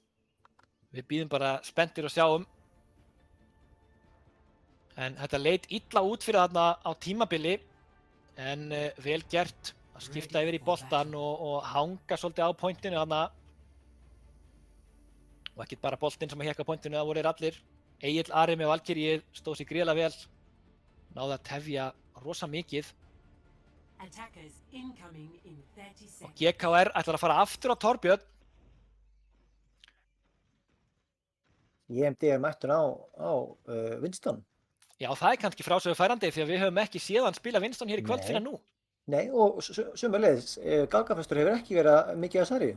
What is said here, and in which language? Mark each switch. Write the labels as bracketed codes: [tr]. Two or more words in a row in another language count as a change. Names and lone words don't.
[is] Við bíðum bara spenntir og sjáum. En þetta leit illa út fyrir þarna á tímabili, en vel gert að skipta yfir í boltan og hanga svolítið á pointinu þarna. Og ekki bara boltinn sem að hékka á pointinu, það voru þeir allir. Egill Ari með Valkyrjið stóð sig gríðarlega vel, náði að tefja rosa mikið. [en] Attackers incoming in 30 [is] Og [en] seconds. [is] GKR ætlar að fara aftur á Torbjörn. EMD er mættur á Winston. Já, það er kannski frásögu færandi því að við höfum ekki séð hann spila Winston hér í kvöld Nei. fyrir nú. Nei, og sömuleiðis, Galgafestur hefur ekki verið mikið að sarju.